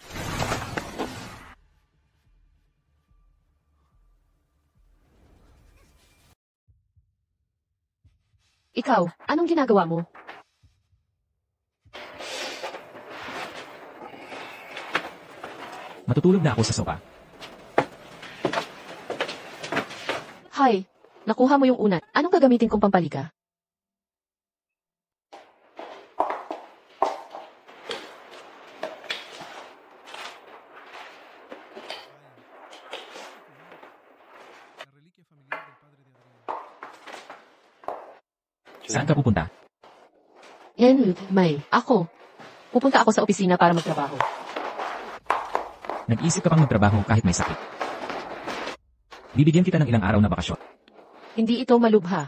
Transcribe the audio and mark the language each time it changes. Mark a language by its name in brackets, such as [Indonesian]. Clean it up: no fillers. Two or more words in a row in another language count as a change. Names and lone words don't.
[Filipino] Ikaw, anong ginagawa mo? Matutulog na ako sa sopa. Hay, nakuha mo yung unan. Anong gagamitin kong pampalika? [Spanish] La reliquia familiar del padre de Adrián. [Filipino] Saan ka pupunta? Yan, May. Ako. Pupunta ako sa opisina para magtrabaho. Nag-isip ka pang magtrabaho kahit may sakit. Bibigyan kita ng ilang araw na bakasyon. Hindi ito malubha.